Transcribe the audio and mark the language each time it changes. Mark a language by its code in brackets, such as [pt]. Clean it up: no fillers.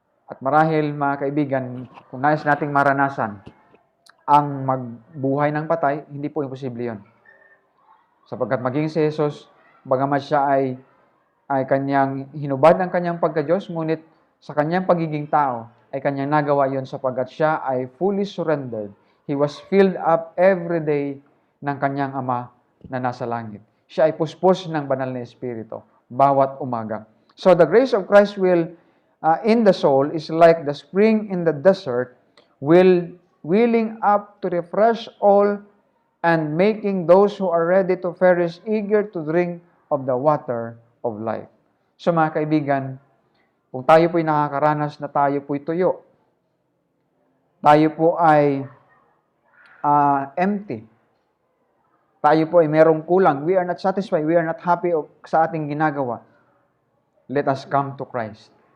[tl] At marahil, mga kaibigan, kung nais nating maranasan ang magbuhay ng patay, hindi po imposible yun. Sapagkat maging si Jesus, bagamat siya ay kanyang hinubad ang kanyang pagka-Diyos, ngunit sa kanyang pagiging tao, ay kanyang nagawa yon sapagkat siya ay fully surrendered. [en] He was filled up every day [tl] ng kanyang Ama na nasa langit. Siya ay puspos ng banal na Espiritu bawat umaga. [en] So the grace of Christ will in the soul is like the spring in the desert, willing up to refresh all and making those who are ready to perish eager to drink of the water of life. [tl] So mga kaibigan, kung tayo po'y nakakaranas na tayo po'y tuyo, tayo po ay empty, tayo po ay merong kulang, [en] we are not satisfied, we are not happy [tl] sa ating ginagawa, [en] let us come to Christ.